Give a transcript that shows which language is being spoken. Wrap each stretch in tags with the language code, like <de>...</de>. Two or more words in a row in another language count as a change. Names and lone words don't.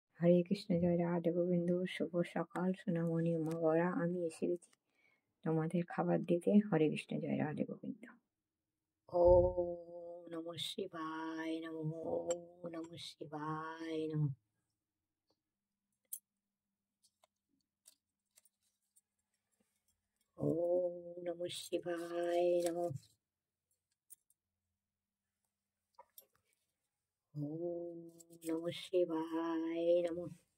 <bn>হরে কৃষ্ণ, জয় রাধা গোবিন্দ। শুভ সকাল সোনামণি মা বরা, আমি এসে গেছি তোমাদের খাবার দিতে। হরে কৃষ্ণ, জয় রাধা গোবিন্দ।</bn> <sa>ওম নমঃ শিবায় নমঃ, ওম নমঃ শিবায় নমঃ। ওম নমঃ শিবায় নমঃ। ওম নমঃ শিবায় নমঃ।</sa>